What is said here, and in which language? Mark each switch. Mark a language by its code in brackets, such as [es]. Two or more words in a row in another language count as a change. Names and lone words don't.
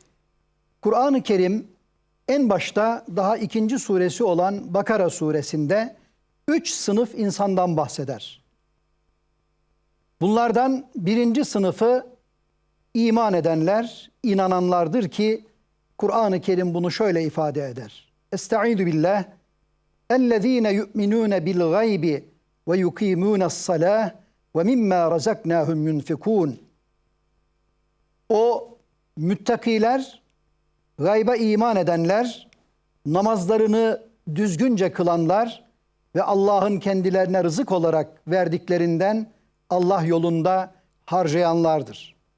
[tr] Kur'an-ı Kerim en başta daha 2. suresi olan Bakara suresinde 3 sınıf insandan bahseder. Bunlardan 1. sınıfı iman edenler, inananlardır ki Kur'an-ı Kerim bunu şöyle ifade eder. [ar] أستعيذ بالله. اَلَّذ۪ينَ يُؤْمِنُونَ بِالْغَيْبِ وَيُقِيمُونَ الصَّلَاةِ وَمِمَّا رَزَقْنَاهُمْ يُنْفِقُونَ. [tr] O müttakiler, gayba iman edenler, namazlarını düzgünce kılanlar ve Allah'ın kendilerine rızık olarak verdiklerinden Allah yolunda harcayanlardır.